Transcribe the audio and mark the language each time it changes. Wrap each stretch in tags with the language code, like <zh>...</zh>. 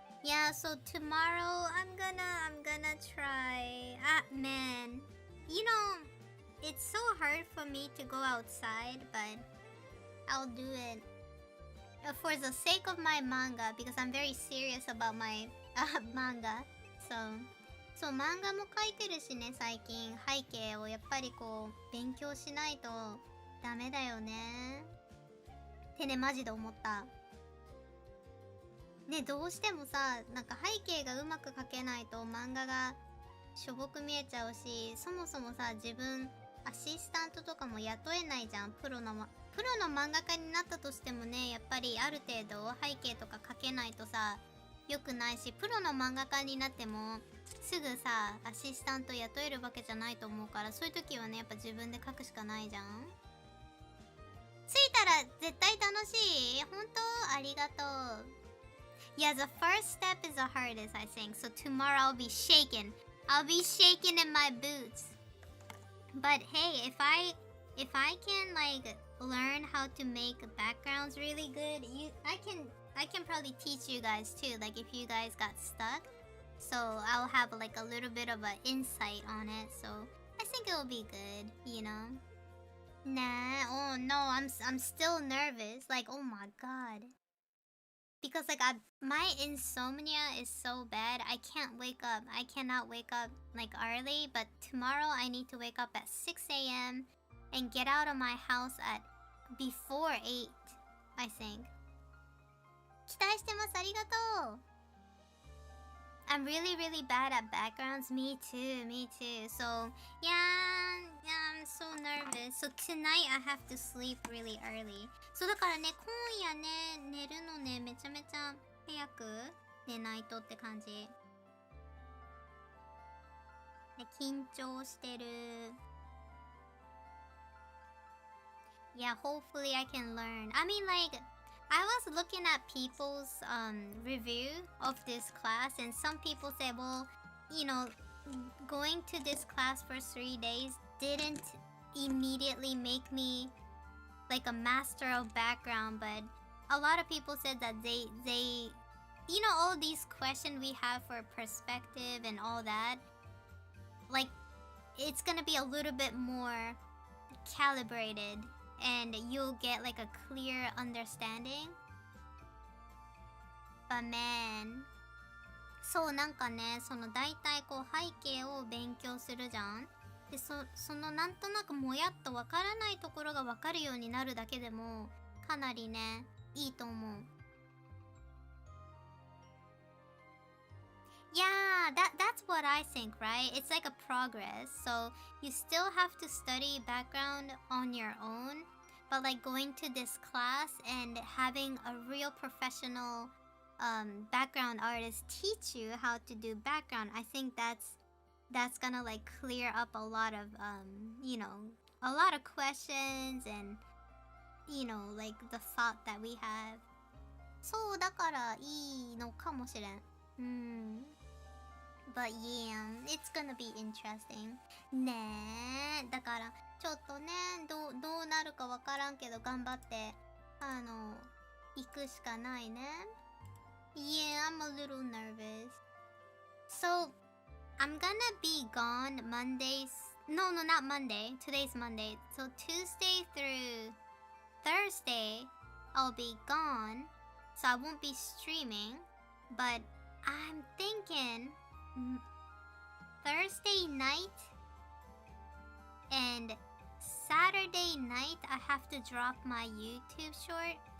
<en>Yeah, so tomorrow I'm gonna try. Man, it's so hard for me to go outside, but I'll do it for the sake of my manga, because I'm very serious about my manga.</en> <ja>So 漫画も描いてるしね、最近。背景をやっぱりこう勉強しないとダメだよねってね、マジで思った。ね、どうしてもさ、なんか背景がうまく描けないと漫画がしょぼく見えちゃうし、そもそもさ、自分アシスタントとかも雇えないじゃん。プロの漫画家になったとしてもね、やっぱりある程度背景とか描けないとさ、良くないし、プロの漫画家になってもすぐさ、アシスタント雇えるわけじゃないと思うから、そういう時はね、やっぱ自分で描くしかないじゃん。着いたら絶対楽しい。本当ありがとう。</ja> <en>Yeah, the first step is the hardest, I think. So tomorrow I'll be shaking. I'll be shaking in my boots. But hey, if I can like learn how to make backgrounds really good, I can probably teach you guys too. Like if you guys got stuck, so I'll have like a little bit of an insight on it. So I think it'll be good, you know. Nah, oh no, I'm still nervous. Like oh my god. Because like my insomnia is so bad. I can't wake up. I cannot wake up like early, but tomorrow I need to wake up at 6 a.m. and get out of my house at before 8, I think.</en> <ja>期待してます。ありがとう。</ja> <en>I'm really bad at backgrounds. Me too. So yeah, I'm so nervous. So tonight I have to sleep really early.</en> <ja>そうだからね、今夜ね、寝るのね、めちゃめちゃ早く寝ないとって感じ。ね、緊張してる。</ja> <en>Yeah, hopefully I can learn. I mean like, I was looking at people's review of this class, and some people said, well, you know, going to this class for 3 days didn't immediately make me like a master of background, but a lot of people said that they you know, all these questions we have for perspective and all that, like it's gonna be a little bit more calibrated and you'll get like a clear understanding. But man,</en> <ja>そうなんかね、その大体こう背景を勉強するじゃん。でそのなんとなくもやっとわからないところがわかるようになるだけでもかなりね、いいと思う。</ja> <en>Yeah, that's what I think, right? It's like a progress. So you still have to study background on your own, but like going to this class and having a real professional background artist teach you how to do background, I think that's gonna like clear up a lot of you know, a lot of questions and you know, like the thought that we have.</en> <ja>そうだからいいのかもしれん。</ja> <en>But yeah, it's gonna be interesting.</en> <ja>ねえ、だからちょっとね、どうなるかわからんけど頑張って行くしかないね。</ja> <en>Yeah, I'm a little nervous. So, I'm gonna be gone Mondays. No, not Monday. Today's Monday. So Tuesday through Thursday, I'll be gone. So I won't be streaming. But I'm thinking Thursday night and Saturday night I have to drop my YouTube short.</en>